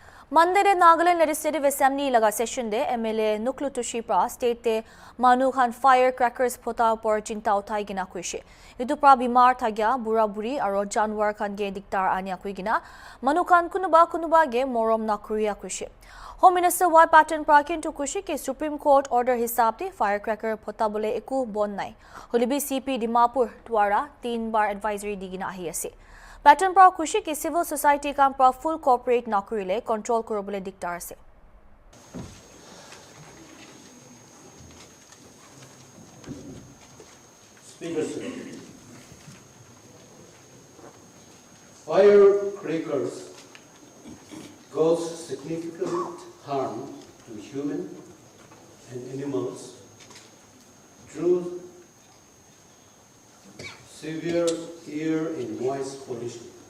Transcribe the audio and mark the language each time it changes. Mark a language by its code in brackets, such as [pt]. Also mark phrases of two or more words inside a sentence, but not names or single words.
[nag] Monday de Nagaland Legislative Assembly laga session de MLA Nuklu Tushipra state de Manu Khan firecrackers pota por chinta uthai gina kuishi. Itu pra bimar thagya bura buri aro janwar khan ge diktar ania kuigina Manu Khan kunuba ge morom na kuria kuishi. [en] Home Minister [nag] Y Patten Prakin to kushi ke Supreme Court order hisab de firecracker pota bole eku bon nai. Holibi CP Dimapur twara 3 bar advisory digina ahi ase. Pattern pra kushi ki [en] civil society [nag] kam pra [en] full cooperate [nag] na kurile control korobole diktar ase. [en] Speaker, sir. Firecrackers cause significant harm to human and animals through severe air and noise pollution,